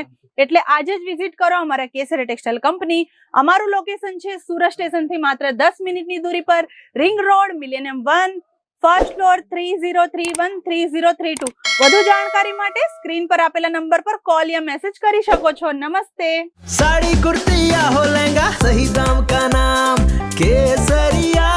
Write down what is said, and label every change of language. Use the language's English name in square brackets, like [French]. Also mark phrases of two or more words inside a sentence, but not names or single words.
[Gujarati] એટલે આજે જ વિઝિટ કરો અમારા કેસરિયા ટેક્સટાઇલ કંપની. અમારું લોકેશન છે સુરત સ્ટેશનથી માત્ર 10 મિનિટની દૂરી પર, રિંગ રોડ, મિલેનિયમ 1, ફર્સ્ટ ફ્લોર, 3031 3032. વધુ જાણકારી માટે સ્ક્રીન પર આપેલા નંબર પર કોલ યા મેસેજ કરી શકો છો. નમસ્તે. [Hindi] साड़ी कुर्ती या हो लहंगा, सही दाम का नाम केसरिया.